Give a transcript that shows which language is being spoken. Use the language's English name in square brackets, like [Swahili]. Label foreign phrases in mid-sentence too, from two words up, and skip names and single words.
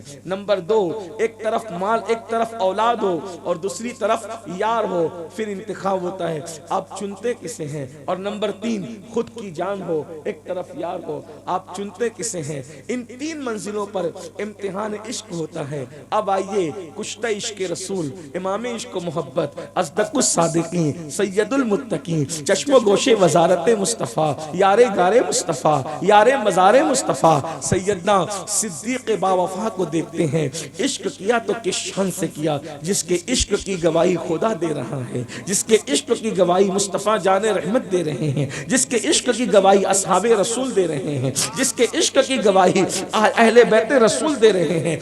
[Urdu] نمبر دو، ایک طرف مال، ایک طرف اولاد ہو اور دوسری طرف یار ہو، پھر انتخاب ہوتا ہے آپ چنتے کسے ہیں۔ اور نمبر تین، خود کی جان ہو، ایک طرف یار ہو، آپ چنتے کسے ہیں۔ ان تین منزلوں پر امتحان عشق ہوتا ہے۔ اب آئیے کشتہ عشق رسول، امام عشق و محبت، اصدق الصادقین، سید المتقین، چشم و گوش وزارت مصطفیٰ، یار گار مصطفیٰ، یار مزار مصطفیٰ، سیدنا صدیق با وفا کو دیکھتے ہیں۔ عشق کیا تو کس شان سے کیا، جس کے عشق کی گواہی خدا دے رہا ہے، جس کے عشق کی گواہی مصطفیٰ جان رحمت دے رہے ہیں، جس کے عشق کی گواہی اصحاب رسول دے رہے ہیں، جس کے عشق کی گواہی اہل بیت رسول دے رہے ہیں۔